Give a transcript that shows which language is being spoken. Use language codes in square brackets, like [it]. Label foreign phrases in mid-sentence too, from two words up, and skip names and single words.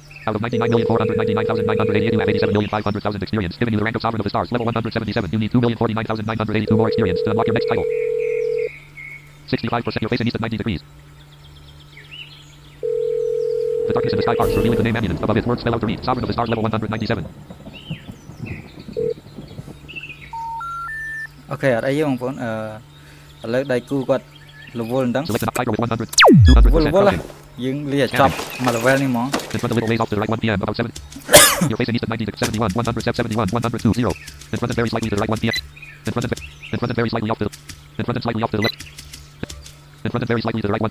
[en] Out of 99,499,980, you have 87,500,000 experience. Giving you the rank of Sovereign of the Stars. Level 177. You need 2,049,982 more experience to unlock your next title. 65%. You're facing east at 90 degrees. The darkness in the sky parts, revealing the name Amunin. Above it, words spell out to read. Sovereign of the stars, level 197. [km] អូខេអត់អីទេបងប្អូនឥឡូវដៃគូគាត់រវល់អញ្ចឹង [en] Select the tiger with 100. [km] រវល់ [en] 200%. [km] រវល់ [en] Okay. [km] យើងលាចប់មក level នេះហ្មង [en] In front of little ways off to the right 1 p.m. About 7. Your face in east at 90, 71, 100, 71, 100, 20. In front of very slightly to the right 1 p.m. In front of very slightly off to the... In front of slightly off to the left. In front of very slightly to the right 1.